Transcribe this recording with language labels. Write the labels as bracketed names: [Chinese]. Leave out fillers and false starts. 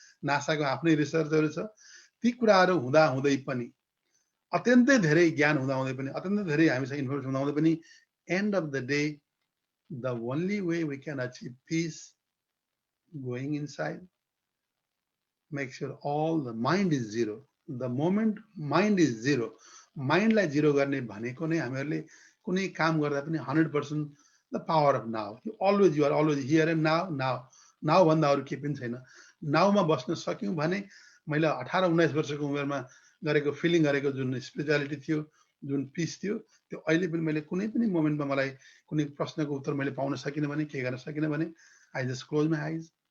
[Nepali] नासाको आफ्नै रिसर्चहरू छ। ती कुराहरू हुँदै पनि, अत्यन्तै धेरै ज्ञान हुँदै पनि, अत्यन्तै धेरै हामीसँग इन्फर्मेसन हुँदै पनि, [English] And of the day the only way we can achieve peace, going inside, make sure all the mind is zero. The moment mind is zero, mind like zero [Nepali] गर्ने भनेको नै हामीहरूले कुनै काम गर्दा पनि [English] 100% the power of now. You are always here and now [Nepali] भन्दा अरू केही पनि छैन। नाउमा बस्न सक्यौँ भने, मैले 18-19 वर्षको उमेरमा गरेको फिलिङ गरेको जुन स्पिरिचुअलिटी थियो, जुन पिस थियो, त्यो अहिले पनि मैले कुनै पनि मोमेन्टमा मलाई कुनै प्रश्नको उत्तर मैले पाउन सकिनँ भने, के गर्न सकिनँ भने, [English] I just close my eyes.